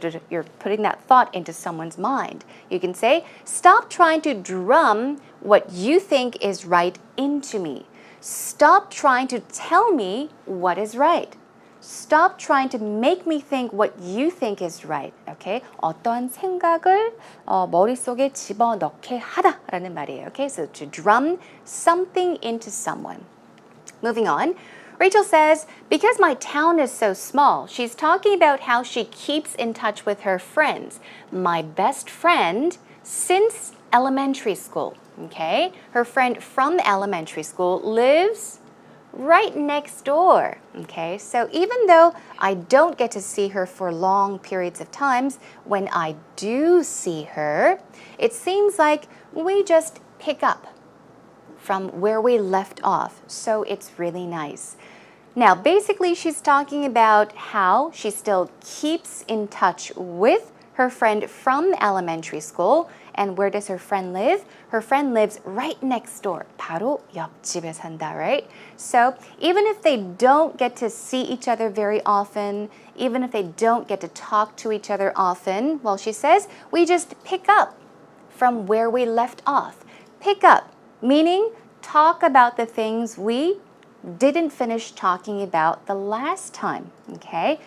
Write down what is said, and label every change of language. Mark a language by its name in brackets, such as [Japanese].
[English] You're putting that thought into someone's mind. You can say, stop trying to drum what you think is right into me. Stop trying to tell me what is right. Stop trying to make me think what you think is right. Okay? [Korean] 어떤 생각을 머릿속에 집어넣게 하다라는 말이에요. [English] Okay? So to drum something into someone. Moving on. Rachel says, because my town is so small, she's talking about how she keeps in touch with her friends. My best friend since elementary school. Okay? Her friend from elementary school lives right next door. Okay, so even though I don't get to see her for long periods of times, when I do see her, it seems like we just pick up from where we left off. So it's really nice. Now, basically, she's talking about how she still keeps in touch with her friend from elementary school. And where does her friend live? Her friend lives right next door. [Korean] 바로 옆집에 산다, right? [English] So even if they don't get to see each other very often, even if they don't get to talk to each other often, well, she says, we just pick up from where we left off. Pick up, meaning talk about the things we didn't finish talking about the last time, okay?